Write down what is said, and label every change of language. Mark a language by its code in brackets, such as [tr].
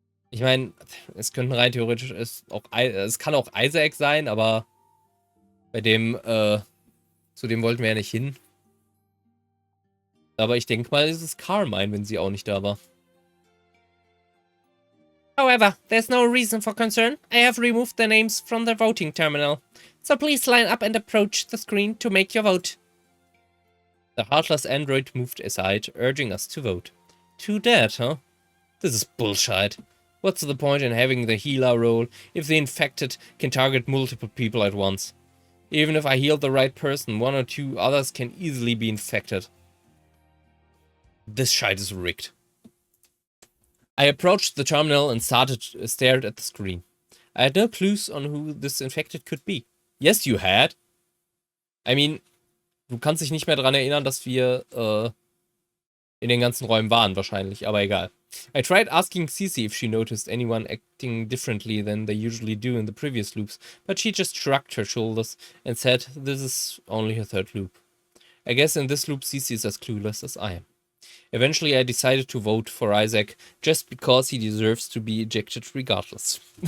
[de] Ich meine, es könnten rein theoretisch... Es kann auch Isaac sein, aber... Bei dem... Zu dem wollten wir ja nicht hin. Aber ich denke mal, es ist Carmine, wenn sie auch nicht da war. [en] However, there's no reason for concern. I have removed the names from the voting terminal. So please line up and approach the screen to make your vote. The heartless android moved aside, urging us to vote. 2 dead, huh? This is bullshit. What's the point in having the healer role if the infected can target multiple people at once? Even if I heal the right person, 1 or 2 others can easily be infected. This shite is rigged. I approached the terminal and stared at the screen. I had no clues on who this infected could be. Yes, you had. I mean, [de] du kannst dich nicht mehr daran erinnern, dass wir in den ganzen Räumen waren, wahrscheinlich, aber egal. [en] I tried asking Cece if she noticed anyone acting differently than they usually do in the previous loops, but she just shrugged her shoulders and said this is only her 3rd loop. I guess in this loop Cece is as clueless as I am. Eventually I decided to vote for Isaac just because he deserves to be ejected regardless.